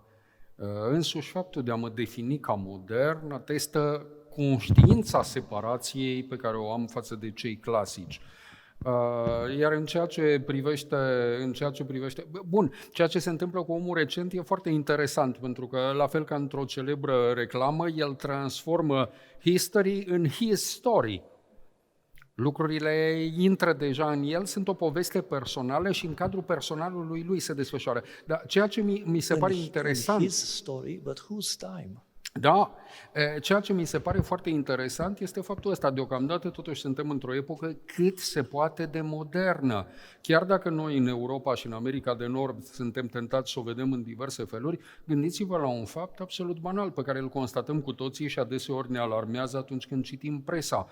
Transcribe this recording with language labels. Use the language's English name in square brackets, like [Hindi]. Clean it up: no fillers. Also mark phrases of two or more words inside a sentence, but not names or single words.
[Romanian] Însuși faptul de a mă defini ca modern atestă conștiința separației pe care o am față de cei clasici. Iar în ceea ce privește, ceea ce se întâmplă cu omul recent e foarte interesant, pentru că, la fel ca într-o celebră reclamă, el transformă history în [English] his story. [Romanian] Lucrurile intră deja în el, sunt o poveste personală și în cadrul personalului lui se desfășoară. Dar ceea ce mi se pare interesant... [English] His story, but whose time? [Romanian] Da, ceea ce mi se pare foarte interesant este faptul ăsta. Deocamdată totuși suntem într-o epocă cât se poate de modernă. Chiar dacă noi în Europa și în America de Nord suntem tentați să o vedem în diverse feluri, gândiți-vă la un fapt absolut banal pe care îl constatăm cu toții și adeseori ne alarmează atunci când citim presa.